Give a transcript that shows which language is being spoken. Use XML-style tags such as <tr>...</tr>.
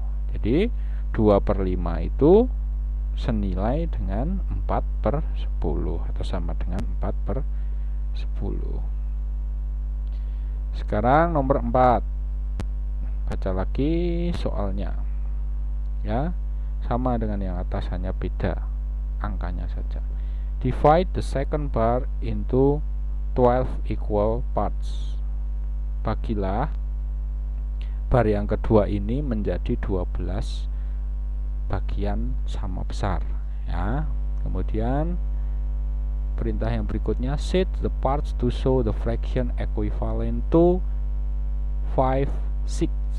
<id>Jadi 2/5 itu senilai dengan 4/10 atau sama dengan 4/10. Sekarang nomor 4. Baca lagi soalnya ya. Sama dengan yang atas, hanya beda angkanya saja.</id> <en>Divide the second bar into 12 equal parts.</en> <id>Bagilah bar yang kedua ini menjadi 12 bagian sama besar, ya. Kemudian perintah yang berikutnya,</id> <en>set the parts to show the fraction equivalent to 5/6.</en>